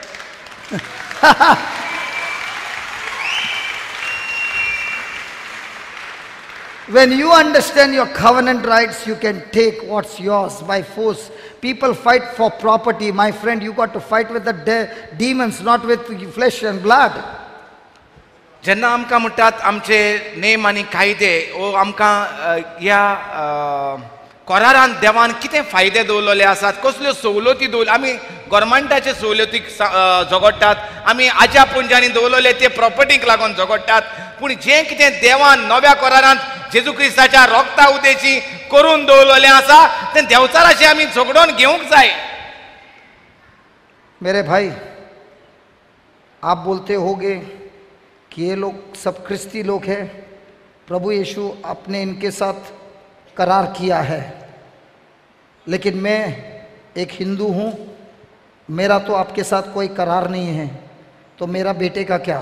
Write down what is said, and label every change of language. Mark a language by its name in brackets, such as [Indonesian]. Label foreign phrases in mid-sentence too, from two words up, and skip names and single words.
[English] When you understand your covenant rights, you can take what's yours by force. People fight for property. My friend, you got to fight with the demons, not with flesh and blood. [Konkani] जेन्ना आमकां म्हणटात आमचे नेम आनी कायदे वो आमकां ह्या करारान देवान कितें फायदे दवरलेले आसात कसल्यो सवलती दवरल्या आमी गोवोरमेंटाचे सवलतीक झगडटात आमी आज्या पुंजांनी दवरलेले ते प्रॉपर्टीक लागून झगडटात पूण जें कितें देवान नव्या करारांत जेजू क्रिस्ताच्या रोगता उदेची करून दवरलेलें आसा तें देंवचाराचें आमी झगडोन घेवंक जाय. [Hindi] मेरे भाई, आप बोलते होगे कि ये लोग सब ख्रिस्ती लोग हैं, प्रभु यीशु आपने इनके साथ करार किया है, लेकिन मैं एक हिंदू हूँ, मेरा तो आपके साथ कोई करार नहीं है, तो मेरा बेटे का क्या?